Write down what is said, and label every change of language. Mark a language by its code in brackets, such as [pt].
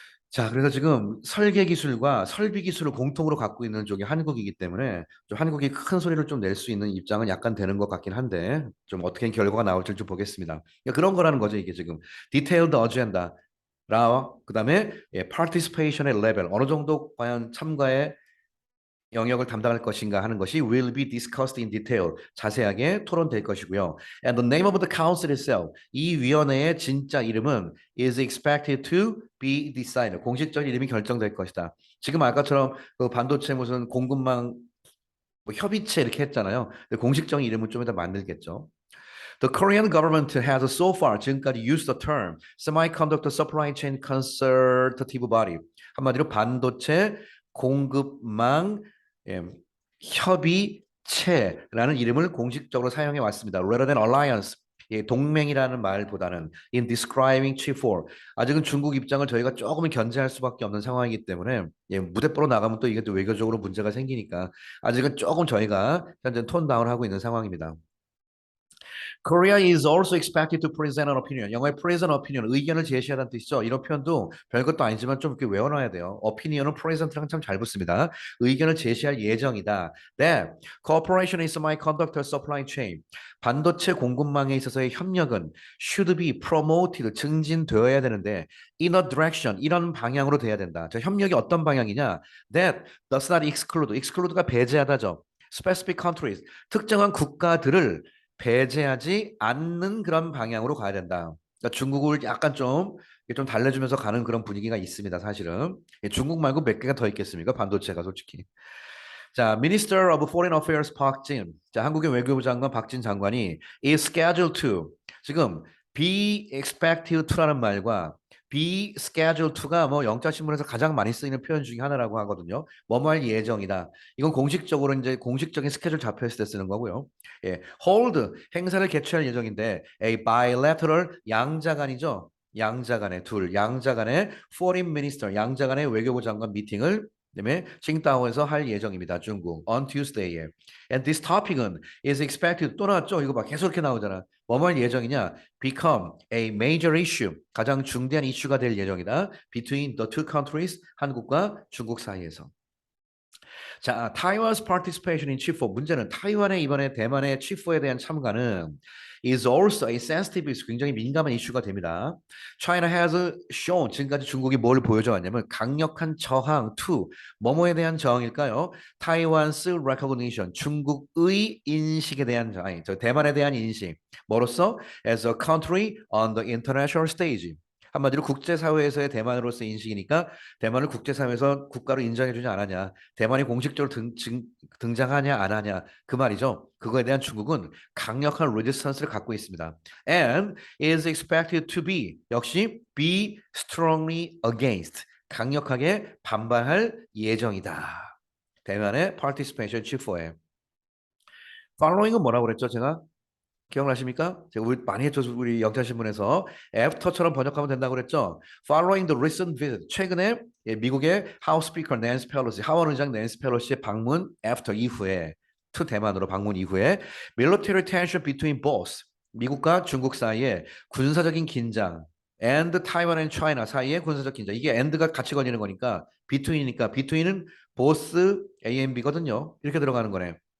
[ko] 자, 그래서 지금 설계 기술과 설비 기술을 공통으로 갖고 있는 쪽이 한국이기 때문에 좀 한국이 큰 소리를 좀 낼 수 있는 입장은 약간 되는 것 같긴 한데 좀 어떻게 결과가 나올지 좀 보겠습니다. 그러니까 그런 거라는 거죠, 이게 지금. Detailed agenda. 라 그다음에 participation의 레벨 어느 정도 과연 참가에 영역을 담당할 것인가 하는 것이 [en] will be discussed in detail. [ko] 자세하게 토론될 것이고요. [en] And the name of the council itself. [ko] 이 위원회의 진짜 이름은 [en] is expected to be decided. [ko] 공식적인 이름이 결정될 것이다. 지금 아까처럼 그 반도체 무슨 공급망 뭐 협의체 이렇게 했잖아요. 근데 공식적인 이름은 좀 이따 만들겠죠. [en] The Korean government has so far [ko] 지금까지 [en] used the term semiconductor supply chain consultative body. [ko] 한마디로 반도체 공급망 예, 협의체라는 이름을 공식적으로 사용해 왔습니다. [en] Rather than alliance. [ko] 예, 동맹이라는 말보다는 [en] in describing G4 [ko] 아직은 중국 입장을 저희가 조금은 견제할 수밖에 없는 상황이기 때문에 예, 무대뽀로 나가면 또 이게 또 외교적으로 문제가 생기니까 아직은 조금 저희가 현재 톤 다운하고 있는 상황입니다. [en] Korea is also expected to present an opinion. [ko] 영어의 present opinion, 의견을 제시하다는 뜻이죠. 이런 표현도 별것도 아니지만 좀 이렇게 외워놔야 돼요. opinion은 present랑 참 잘 붙습니다. 의견을 제시할 예정이다. [en] That cooperation in semiconductor supply chain, [ko] 반도체 공급망에 있어서의 협력은 [en] should be promoted, 증진되어야 되는데 in a direction, [ko] 이런 방향으로 돼야 된다. 저 협력이 어떤 방향이냐? [en] That does not exclude, [ko] exclude가 배제하다죠. [en] Specific countries, [ko] 특정한 국가들을 배제하지 않는 그런 방향으로 가야 된다. 그러니까 중국을 약간 좀 달래주면서 가는 그런 분위기가 있습니다, 사실은. 중국 말고 몇 개가 더 있겠습니까? 반도체가 솔직히. [en] 자, Minister of Foreign Affairs 박진. [ko] 자, 한국의 외교부 장관 박진 장관이 [en] is scheduled to [ko] 지금 [en] be expected to [ko] 라는 말과 [en] be scheduled to [ko] 가 뭐 영자 신문에서 가장 많이 쓰이는 표현 중에 하나라고 하거든요. 뭐뭐 할 예정이다. 이건 공식적으로 이제 공식적인 스케줄 잡혀 있을 때 쓰는 거고요. 예, hold 행사를 개최할 예정인데 a bilateral 양자간이죠. 양자간의 둘, 양자간의 foreign minister, 양자간의 외교부 장관 미팅을 그다음에 칭다오에서 할 예정입니다. 중국 on Tuesday에. [en] And this topic은 is expected [ko] 또 나왔죠. 이거 봐 계속 이렇게 나오잖아. 뭐뭐 할 예정이냐? [en] Become a major issue. [ko] 가장 중대한 이슈가 될 예정이다. [en] Between the two countries [ko] 한국과 중국 사이에서. 자, [en] Taiwan's participation in Chip4 [ko] 문제는 타이완의 이번에 대만의 Chip4에 대한 참가는 [en] is also a sensitive issue [ko] 굉장히 민감한 이슈가 됩니다. [en] China has shown [ko] 지금까지 중국이 뭘 보여줘 왔냐면 강력한 저항 to 뭐뭐에 대한 저항일까요? [en] Taiwan's recognition [ko] 중국의 인식에 대한 아니 저 대만에 대한 인식 뭐로써 [en] as a country on the international stage [ko] 한마디로 국제사회에서의 대만으로서 인식이니까 대만을 국제사회에서 국가로 인정해주지 않았냐 대만이 공식적으로 등장하냐 안 하냐 그 말이죠. 그거에 대한 중국은 강력한 레지스턴스를 갖고 있습니다. [en] And is expected to be [ko] 역시 [en] be strongly against [ko] 강력하게 반발할 예정이다. 대만의 participation G4에 following은 뭐라고 그랬죠? 제가 기억나십니까? 제가 우리 많이 했죠. 우리 영자신문에서 after처럼 번역하면 된다고 그랬죠. [en] Following the recent visit, [ko] 최근에 미국의 하우스 스피커 낸시 펠로시, 하원 의장 낸시 펠로시의 방문 after 이후에 to 대만으로 방문 이후에 [en] military tension between both [ko] 미국과 중국 사이에 군사적인 긴장 [en] and Taiwan and China [ko] 사이에 군사적 긴장 이게 and가 같이 걸리는 거니까 between이니까 between은 both A and B거든요. 이렇게 들어가는 거네.